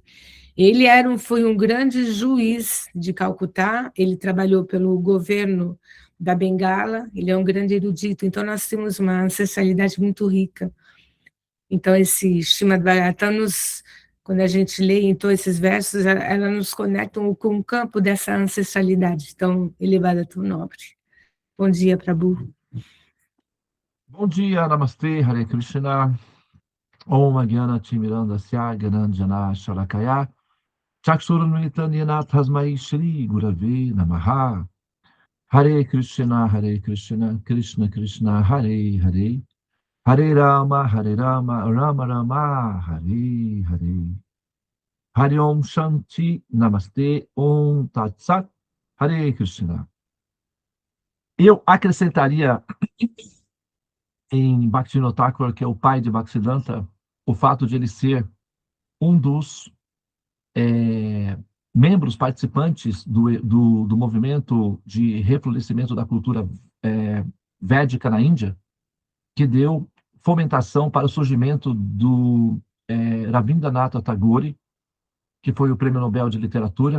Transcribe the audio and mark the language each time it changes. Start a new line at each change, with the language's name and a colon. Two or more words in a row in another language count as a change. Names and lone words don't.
Portuguese: Ele foi um grande juiz de Calcutá, ele trabalhou pelo governo da Bengala, ele é um grande erudito, então nós temos uma ancestralidade muito rica. Então, esse Srimad Bhagavatam, quando a gente lê então esses versos, ela nos conecta com o campo dessa ancestralidade tão elevada, tão nobre. Bom dia, Prabhu. Bom dia, Namastê,
Sanskrit: हरे कृष्ण. ॐ अज्ञान तिमिरान्धस्य ज्ञानाञ्जन शलाकया चक्षुरुन्मीलितं येन तस्मै श्री गुरवे नमः. हरे कृष्ण, कृष्ण कृष्ण, हरे हरे. हरे राम, राम राम, हरे हरे. हरि ॐ शान्ति नमस्ते ॐ तत् सत् हरे कृष्ण.
Portuguese: Eu acrescentaria em Bhaktivinoda Thakur, que é o pai de Bhaktisiddhanta, o fato de ele ser um dos membros participantes do movimento de reflorescimento da cultura védica na Índia, que deu fomentação para o surgimento do Rabindranath Tagore, que foi o Prêmio Nobel de Literatura.